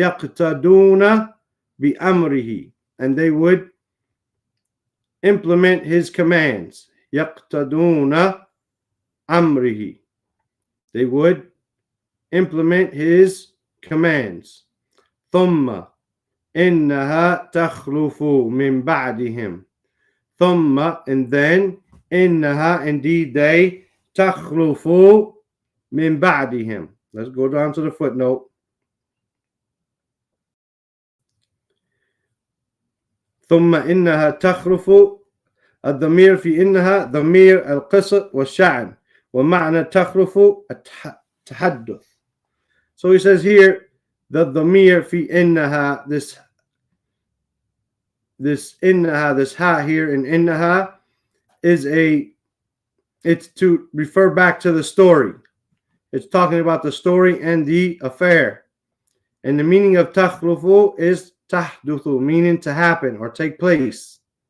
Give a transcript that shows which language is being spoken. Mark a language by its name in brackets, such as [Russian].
[Arabic] وَيَقْتَدُونَ بِأَمْرِهِ [English] and they would implement his commands. [Arabic] يَقْتَدُونَ أَمْرِهِ [English] they would implement his commands. [Arabic] ثُمَّ إِنَّهَا تَخْلُفُ مِنْ بَعْدِهِمْ ثُمَّ [English] and then [Arabic] إِنَّهَا [English] indeed they [Arabic] تَخْلُفُ مِنْ بَعْدِهِمْ. [English] Let's go down to the footnote. [Arabic] ثم إنها تخلف الضمير في إنها ضمير القصة والشأن ومعنى تخلف التحدث. [English] So he says here the [Arabic] ضمير في إنها [English] this إنها this ha here in إنها is it's to refer back to the story. It's talking about the story and the affair. And the meaning of تخلف is تحدث, meaning to happen or take place.